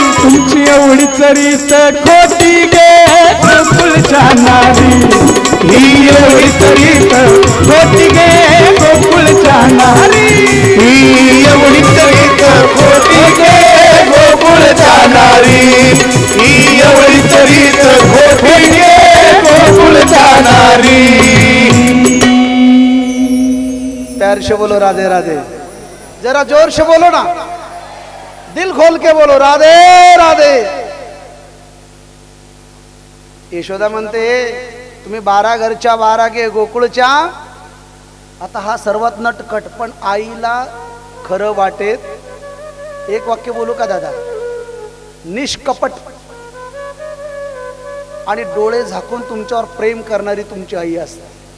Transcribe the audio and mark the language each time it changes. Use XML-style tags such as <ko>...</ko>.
<mr>तुमची एवढीच रीत खोटी गे गोकुळच्या नारी ही एवढीच रीत खोटी गे गोकुळच्या नारी ही एवढीच रीत खोटी गे गोकुळच्या नारी ही एवढीच रीत खोटी गे गोकुळच्या नारी.</mr> <hi>प्यार से बोलो राधे राधे. जरा जोर से बोलो ना, दिल खोल के बोलो राधे राधे.</hi> <mr>यशोदा म्हणते तुम्ही 12 घरच्या 12 गे गोकुळच्या. आता हा सर्वात नटखट पण आईला खरं वाटेत एक वाक्य बोलू का दादा. निष्कपट आणि डोळे झाकून तुमच्यावर प्रेम करणारी तुमची आई असते.</mr>